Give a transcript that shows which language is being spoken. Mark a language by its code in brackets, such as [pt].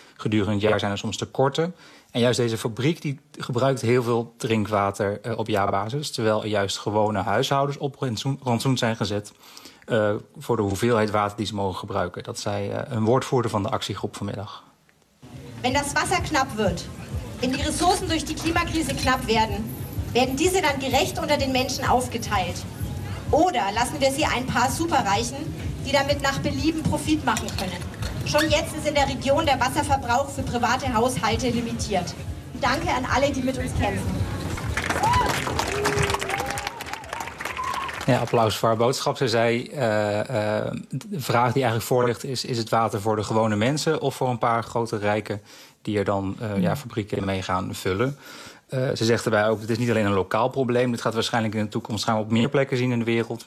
[nl] Gedurende het jaar zijn er soms tekorten. En juist deze fabriek die gebruikt heel veel drinkwater op jaarbasis. Terwijl juist gewone huishoudens op rantsoen zijn gezet voor de hoeveelheid water die ze mogen gebruiken. Dat zei een woordvoerder van de actiegroep vanmiddag. [de] Wenn das Wasser knapp wird, wenn die Ressourcen durch die Klimakrise knapp werden, werden diese dann gerecht unter den Menschen aufgeteilt. Oder lassen wir sie ein paar Superreichen, die damit nach Belieben Profit machen können. Schon jetzt ist in der Region der Wasserverbrauch für private Haushalte limitiert. Danke an alle, die mit uns kämpfen. [nl] Ja, applaus voor haar boodschap. Ze zei, de vraag die eigenlijk voorligt is... is het water voor de gewone mensen of voor een paar grote rijken... die er dan fabrieken mee gaan vullen? Ze zegt erbij ook, het is niet alleen een lokaal probleem. Dit gaat waarschijnlijk in de toekomst gaan we op meer plekken zien in de wereld...